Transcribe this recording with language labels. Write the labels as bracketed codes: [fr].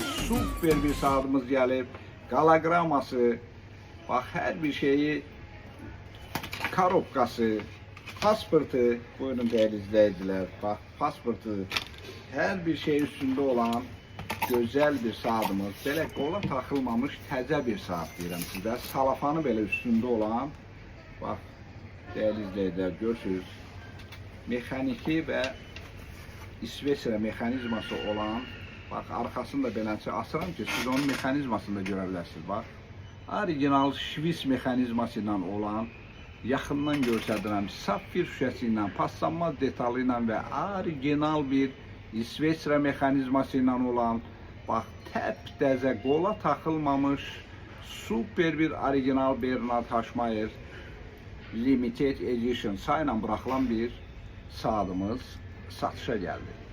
[tr] Süper bir saatımız gelip galagraması, bak her bir şeyi, karobkası, pasportu, buyurun değerli izleyiciler, bak pasportu, her bir şey üstünde olan güzel bir saatımız. [az] Belə qola taxılmamış təzə bir saat deyirəm sizə. [tr] Salafanı belə üstünde olan, bak değerli izleyiciler, görürsünüz. [az] Mexaniki və İsveçrə mexanizması olan, [tr] bak arkasında [az] beləncə asıram ki siz onun mexanizmasını da görə bilərsiniz. Bak orijinal Şvis mexanizması ilə olan, yaxından göstərirəm, safir şüşəsi ilə, paslanmaz detalı ilə və orijinal bir İsveçrə mexanizması ilə olan, bak təptəzə qola taxılmamış super bir orijinal Bernard Haşmayer Limited Edition sayla buraxılan bir saatımız satışa geldi.